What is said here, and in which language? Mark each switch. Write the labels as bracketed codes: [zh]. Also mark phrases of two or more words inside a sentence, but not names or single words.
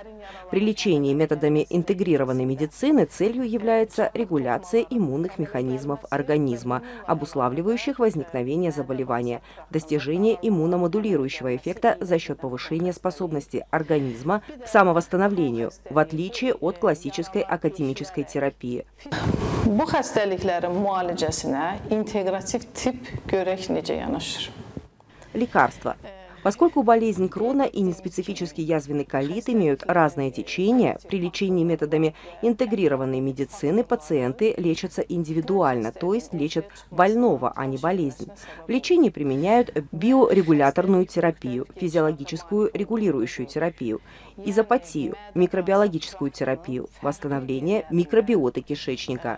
[ru] При лечении методами интегрированной медицины целью является регуляция иммунных механизмов организма, обуславливающих возникновение заболевания, достижение иммуномодулирующего эффекта за счет повышения способности организма к самовосстановлению, в отличие от классической академической терапии. [az] Bu xəstəliklərin müalicəsinə inteqrativ tip görək necə yanaşır. [ru] Лекарства. Поскольку болезнь Крона и неспецифический язвенный колит имеют разное течение, при лечении методами интегрированной медицины пациенты лечатся индивидуально, то есть лечат больного, а не болезнь. В лечении применяют биорегуляторную терапию, физиологическую регулирующую терапию, изопатию, микробиологическую терапию, восстановление микробиоты кишечника.